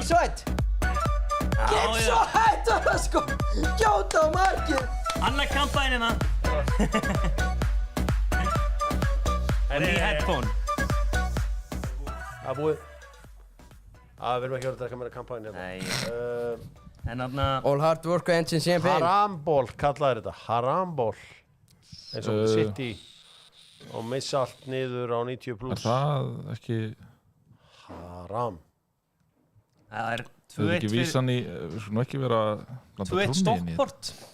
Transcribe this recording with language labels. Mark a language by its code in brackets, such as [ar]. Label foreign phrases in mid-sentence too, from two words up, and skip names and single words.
[is] Gibbs White! Gibbs White! Sko, gjóta á markið! Anna kampænina! Og ný headphone. Það búið. Við erum ekki verið að taka meira kampæni hérna. En þarna... [en] All hard work ends in champagne. [is] Haramból kallaði þetta. Haramból. Eins og City. Og missa allt niður á 90 pluss. Er það ekki... Haram. Það er 2-1 fyrir... Þú ekki vísan í... Við skulum ekki vera... 2-1 Stockport.